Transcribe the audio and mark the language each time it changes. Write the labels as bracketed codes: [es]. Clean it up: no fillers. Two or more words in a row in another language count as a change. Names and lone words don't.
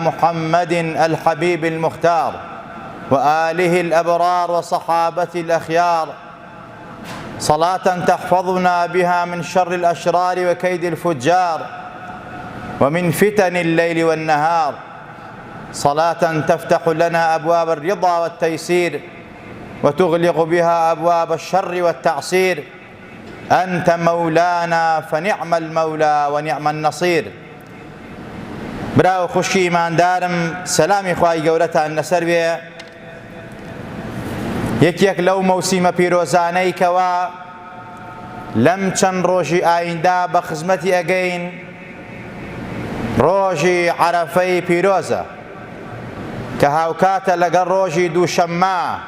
[ar] محمد الحبيب المختار وآله الأبرار وصحابته الأخيار، صلاة تحفظنا بها من شر الأشرار وكيد الفجار ومن فتن الليل والنهار، صلاة تفتح لنا أبواب الرضا والتيسير وتغلق بها أبواب الشر والتعسير. أنت مولانا فنعم المولى ونعم النصير. [ckb] براو خوشی ایماندارم، سلامی خوای گەورەتان لەسەر بێ. یەکێک لەو مەوسیمە پیرۆزانەی کەوا لەم چەند ڕۆژی ئایندا بە خزمەتی ئەگەین، ڕۆژی عەرەفەی پیرۆزە کە هاوکاتە لەگەڵ ڕۆژی دووشەممە.